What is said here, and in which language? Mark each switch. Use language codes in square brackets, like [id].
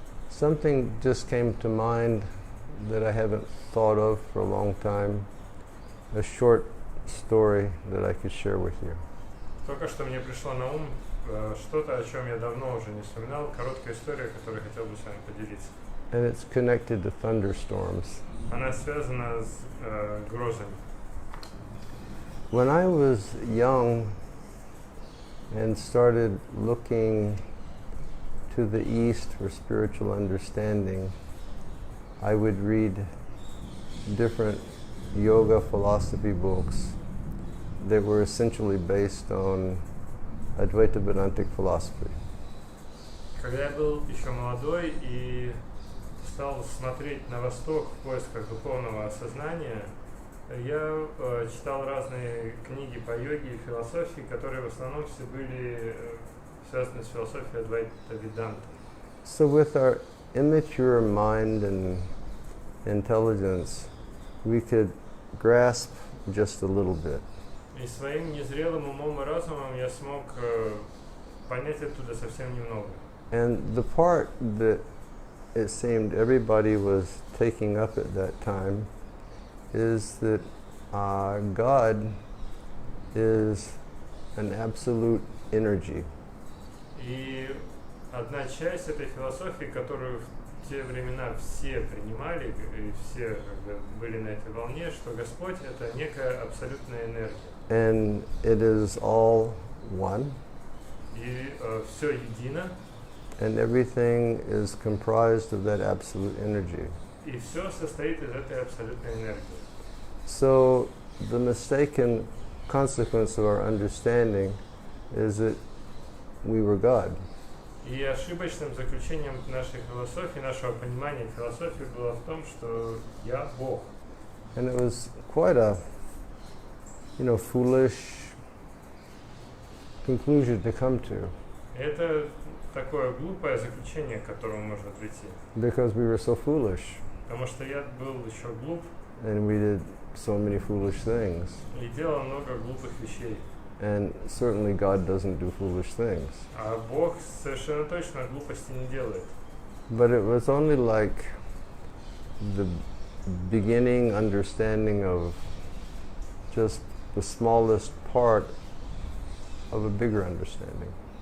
[en] Something just came to mind that I haven't thought of for a long time, a short story that I could share with you. [ru] Только что мне пришло на ум что-то, о чем я давно уже не вспоминал, короткая история, которую хотел бы с вами поделиться. [en] And it's connected to thunderstorms. [ru] Она связана с грозами. [en] When I was young and started looking to the East for spiritual understanding, I would read different yoga philosophy books that were essentially based on Advaita Vedantic philosophy. [ru] Когда я был еще молодой и стал смотреть на восток в поисках духовного осознания, я читал разные книги по йоге и философии, которые в основном все были связаны с философией Адвайта Веданта. [en] So with our immature mind and intelligence, we could grasp just a little bit. [ru] И своим незрелым умом и разумом я смог понять оттуда совсем немного. [en] And the part that it seemed everybody was taking up at that time is that God is an absolute energy. [ru] И одна часть этой философии, которую в те времена все принимали, и все были на этой волне, что Господь — это некая абсолютная энергия. [en] And it is all one. [ru] И все едино. [en] And everything is comprised of that absolute energy. [ru] И все состоит из этой абсолютной энергии. [en] So the mistaken consequence of our understanding is that we were God. [ru] И ошибочным заключением нашей философии, нашего понимания философии было в том, что я Бог. [en] And it was quite a, foolish conclusion to come to. [ru] Это такое глупое заключение, к которому можно прийти. [en] Because we were so foolish. [ru] Потому что я был еще глуп. [en] And we did so many foolish things. [ru] И делал много глупых вещей. [en] And certainly God doesn't do foolish things. [ru] А Бог совершенно точно глупости не делает. [en] But it was only like the beginning understanding of just the smallest part of a bigger understanding.